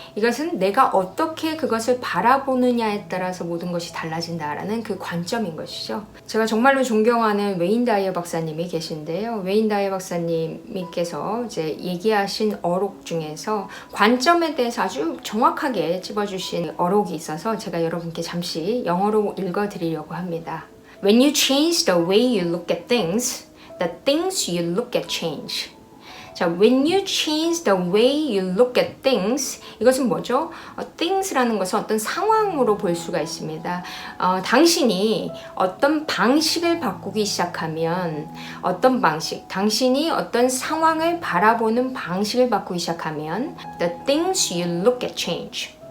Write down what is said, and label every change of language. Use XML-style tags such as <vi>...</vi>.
<ko>이것은 내가 어떻게 그것을 바라보느냐에 따라서 모든 것이 달라진다라는 그 관점인 것이죠. 제가 정말로 존경하는 웨인 다이어 박사님이 계신데요. 웨인 다이어 박사님께서 이제 얘기하신 어록 중에서 관점에 대해서 아주 정확하게 찝어주신 어록이 있어서 제가 여러분께 잠시 영어로 읽어드리려고 합니다.</ko> <en>When you change the way you look at things, the things you look at change. 자, when you change the way you look at things,</en> <ko>이것은 뭐죠? things라는 것은 어떤 상황으로 볼 수가 있습니다. 당신이 어떤 방식을 바꾸기 시작하면 어떤 방식, 당신이 어떤 상황을 바라보는 방식을 바꾸기 시작하면</ko> <en>the things you look at change.</en>